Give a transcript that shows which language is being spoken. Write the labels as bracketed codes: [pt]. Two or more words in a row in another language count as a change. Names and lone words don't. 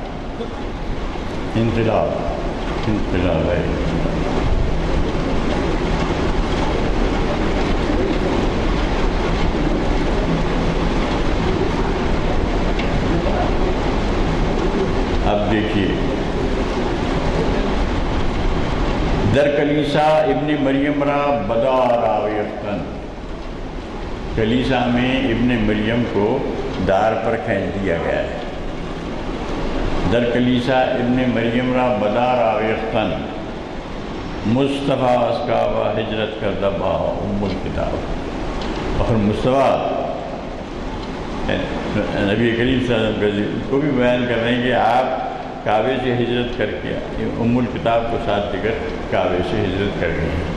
[ur] انقلاب انقلاب ہے. اب دیکھیے، [fa] در کلیسا ابن مریم را بدار آویختن. [ur] کلیسا میں ابن مریم کو دار پر کھینچ دیا گیا ہے. [fa] در کلیسا ابن مریم را بدار آویختن. مصطفیٰ اسکابہ ہجرت کردہ با ام الکتاب. [ur] اور مصطفیٰ نبی کریم [ar] صلی اللہ علیہ وسلم [ur] کو بھی بیان کر رہے ہیں کہ آپ کعبے سے ہجرت کر کے ام الکتاب کو ساتھ لے کر کعبے سے ہجرت کر گئے ہیں.